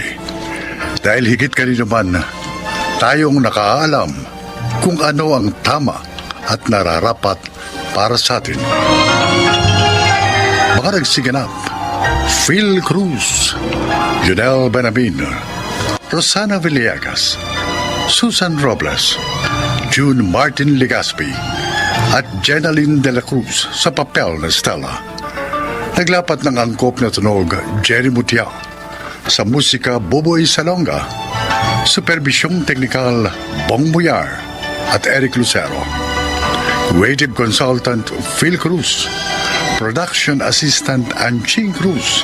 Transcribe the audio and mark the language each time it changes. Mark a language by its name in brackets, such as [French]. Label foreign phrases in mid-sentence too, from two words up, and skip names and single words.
[Filipino] Dahil higit kanino man, tayong nakaalam kung ano ang tama at nararapat para sa atin. Mga nagsiganap, Phil Cruz, Junel Benabin, Rosana Villegas, Susan Robles, June Martin Legaspi at Jenaline de la Cruz sa papel na Stella. Naglapat ng angkop na tunog Jerry Mutia, sa musika Boboy Salonga, superbisyong teknikal Bong Muyar at Eric Lucero. [English] Creative Consultant Phil Cruz, Production Assistant Anching Cruz.